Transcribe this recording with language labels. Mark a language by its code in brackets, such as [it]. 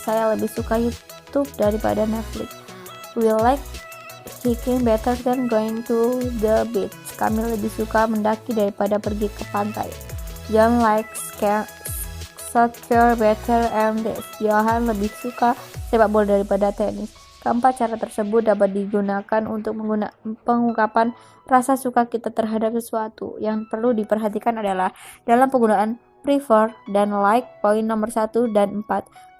[id] Saya lebih suka YouTube daripada Netflix. [en] We like hiking better than going to the beach. [id] Kami lebih suka mendaki daripada pergi ke pantai. [en] John likes soccer better than this. [id] Johan lebih suka sepak bola daripada tenis. Keempat cara tersebut dapat digunakan untuk pengungkapan rasa suka kita terhadap sesuatu. Yang perlu diperhatikan adalah dalam penggunaan prefer dan like, poin nomor 1 dan 4.